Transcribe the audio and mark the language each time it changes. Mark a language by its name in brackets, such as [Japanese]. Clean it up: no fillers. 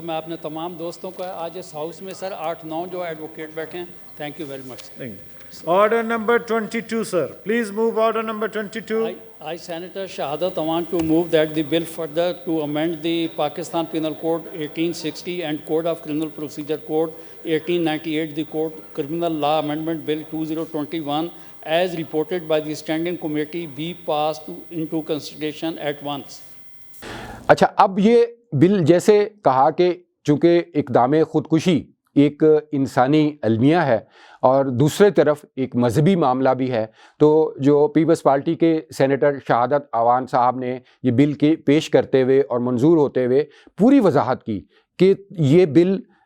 [Urdu] میں اپنے تمام دوستوں کا آج اس ہاؤس میں سر 8-9 جو ایڈوکیٹ بیٹھے ہیں, [English] Thank you very much. Order number 22, sir. Please move order number 22. I Senator Shahadat want to move that the bill further to amend the Pakistan Penal Code 1860 and Code of Criminal Procedure Code 1898, the Code Criminal Law Amendment Bill 2021, as reported by the Standing Committee, be passed into consideration at once. [Urdu] اچھا, اب یہ بل جیسے کہا کہ چونکہ اقدام خودکشی ایک انسانی المیہ ہے اور دوسرے طرف ایک مذہبی معاملہ بھی ہے, تو جو پیپلز پارٹی کے سینیٹر شہادت اوان صاحب نے یہ بل کے پیش کرتے ہوئے اور منظور ہوتے ہوئے پوری وضاحت کی کہ یہ بل